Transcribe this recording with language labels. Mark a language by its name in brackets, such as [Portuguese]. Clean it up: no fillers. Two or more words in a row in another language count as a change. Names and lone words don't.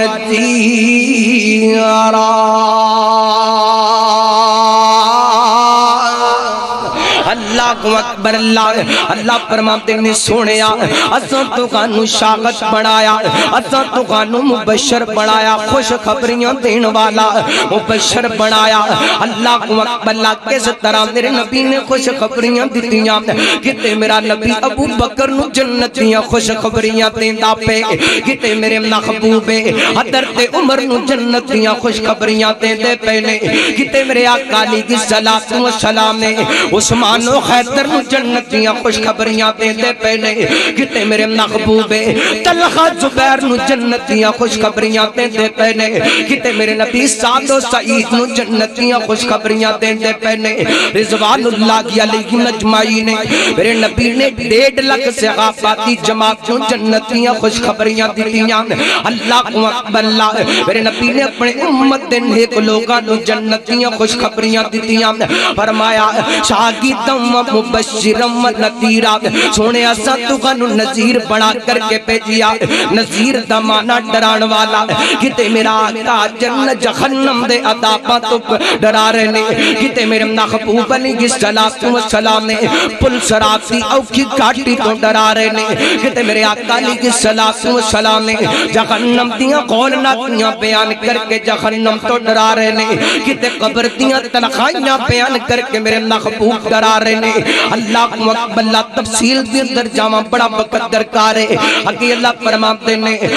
[Punjabi] نذیرا [Arabic] اللہ اکبر [Punjabi] اللہ فرماتے ہیں سونیا اساں تانوں شاہد بنایا اساں تانوں مبشر بنایا خوش خبریاں دین والا مبشر بنایا [Arabic] اللہ اکبر [Punjabi] اللہ کس طرح میرے نبی نے خوش خبریاں دتیاں کتے میرا نبی ابو بکر نو جنت دیاں خوش خبریاں دیندا پے کتے میرے محبوب حضرت عمر نو جنت دیاں خوش خبریاں دیندے پے نے کتے میرے آقا [Arabic] علیہ الصلوۃ والسلام [Punjabi] نے عثمان و حیدر نو جنت دیاں خوش خبریاں دیندے پے نے کتے میرے محبوب طلحہ زبیر نو جنت دیاں خوش خبریاں دیندے پے نے کتے میرے نبی سعد و سعید نو جنت دیاں خوش خبریاں دیندے پے نے [Arabic] رضوان اللہ علیہم اجمعین [Punjabi] میرے نبی نے 1.5 لاکھ صحابہ دی جماعت نو جنت دیاں خوش خبریاں دتیاں [Arabic] اللہ اکبر [Punjabi] اللہ میرے نبی نے اپنے امت دے نیک لوگاں نو جنت دیاں خوش خبریاں دتیاں فرمایا شاہداں [Arabic] مبشرا و نذیرا [Punjabi] سونے اساں تانوں نذیر بنا کر کے بھیجیا نذیر دا معنی ڈران والا کتے میرا آقا جنت جہنم دے عذاباں تو ڈرا رہے نے کتے میرے محبوب [Arabic] علیہ الصلوۃ والسلام [Punjabi] نے پل صراط دی اوکھی گھاٹی تو ڈرا رہے نے کتے میرے آقا [Arabic] علیہ الصلوۃ والسلام [Punjabi] نے جہنم دیاں ہولناکیاں بیان کر کے جہنم تو ڈرا رہے نے کتے قبر دیاں تنخائیاں بیان کر کے میرے محبوب ڈرا رہے نے [Arabic] اللہ اکبر [Punjabi] اللہ تفصیل دی اندر جاواں بڑا وقت درکار ہے اگے اللہ فرماتے نے